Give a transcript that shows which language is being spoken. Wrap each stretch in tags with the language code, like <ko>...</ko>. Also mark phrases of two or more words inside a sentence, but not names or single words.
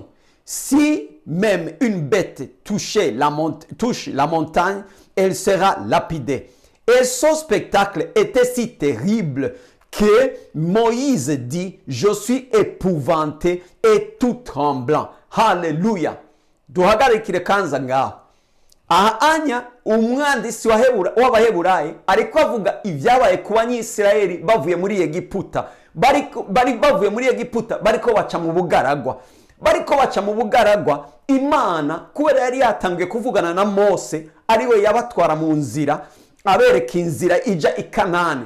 <fr>Si même une bête touche la montagne, elle sera lapidée. Et son spectacle était si terrible que Moïse dit, je suis épouvanté et tout tremblant.</fr> <rn>Haleluya. Duhagarikire kanza ngaho. Aha anya umwandisi w'abaheburayo ariko avuga ibyabaye ku banyisirayeli bavuye muri Egiputa. Bari bavuye muri Egiputa bariko baca mu bugaragwa. Bariko baca mu bugaragwa, Imana kubera yari yatangiye kuvugana na Mose, ariwe yabatwara mu nzira, abereka inzira ija i Kanani.</rn>